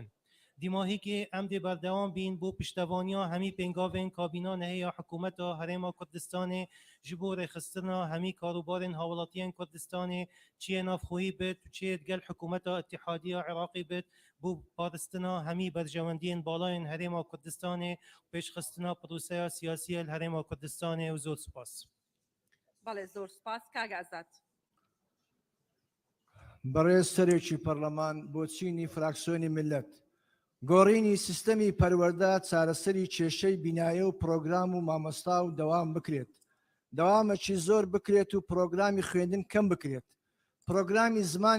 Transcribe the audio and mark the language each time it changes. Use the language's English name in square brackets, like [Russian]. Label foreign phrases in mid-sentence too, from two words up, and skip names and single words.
[Kurdish] Dîmahîkê em dê berdewam bîn bû piştevaniya hemî pêngavên kabîna nehê ya hikûmeta Herêma Kurdistanê ji bo rêxistina hemî karûbarên hawlatiyên Kurdistanê çiyê navxwehî bit û çiyê gel hikûmeta Îtîhadiya Iraqî bit bû paristina hemî berjewendiyên balayên Herêma Kurdistanê û pêşxistina proseya siyasî el Herêma Kurdistanê û zor spas. [Central Kurdish] بەڵێ زۆر سپاس کاگازات. بەڕێز سەرێکی پەرلەمان بۆ چینی فراکسیۆنی ملت گۆڕینی سیستەمی پەروەردە چارەسەری کێشەی بینایە و پرۆگرام و مامۆستا و دەوام بکرێت دەوامەکی زۆر بکرێت و پرۆگرامی خوێندن کەم بکرێت پرۆگرامی زمانی